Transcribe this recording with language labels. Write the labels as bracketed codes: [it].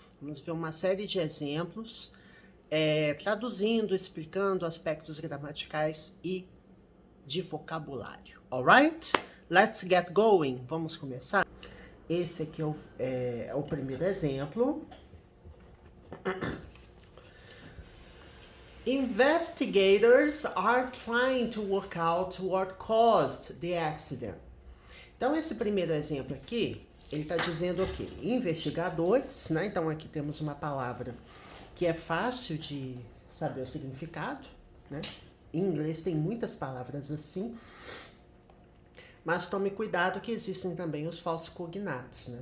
[pt] Vamos ver uma série de exemplos, traduzindo, explicando aspectos gramaticais e de vocabulário, alright? [en] Let's get going! [pt] Vamos começar? Esse aqui é o primeiro exemplo. [en] Investigators are trying to work out what caused the accident. [pt] Então, esse primeiro exemplo aqui, ele está dizendo o quê? Investigadores, né? Então, aqui temos uma palavra que é fácil de saber o significado, né? Em inglês tem muitas palavras assim, mas tome cuidado que existem também os falsos cognatos, né?